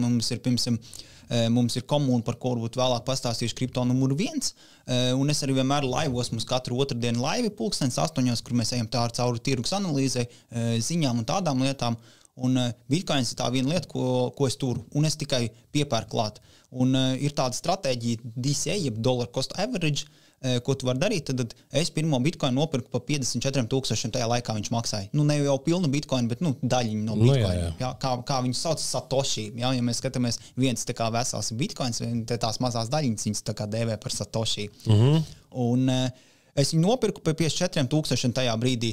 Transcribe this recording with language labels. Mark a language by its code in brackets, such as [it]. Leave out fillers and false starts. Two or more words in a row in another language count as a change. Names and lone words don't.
[lv] Mums ir komūna, par ko varbūt vēlāk pastāstīšu, kripto numuru 1, un es arī vienmēr laivos, mums katru otrdienu laivi 8:00, kur mēs ejam cauri tirgus analīzei, ziņām un tādām lietām, un bitcoins ir tā viena lieta, ko es turu, un es tikai piepērku klāt. Un ir tāda stratēģija DCA, jeb [en] dollar cost average, [lv] ko tu vari darīt, tad es pirmo bitcoinu nopirku pa 54,000 tajā laikā viņš maksāja. Nu, ne jau pilnu bitcoinu, bet daļiņu no bitcoinu. Jā. Kā viņus sauc Satoshi. Ja mēs skatāmies, viens tā kā vesels bitcoins, tās mazās daļiņas viņas tā kā dēvē par Satoshi. Un es viņu nopirku pa 54,000 tajā brīdī.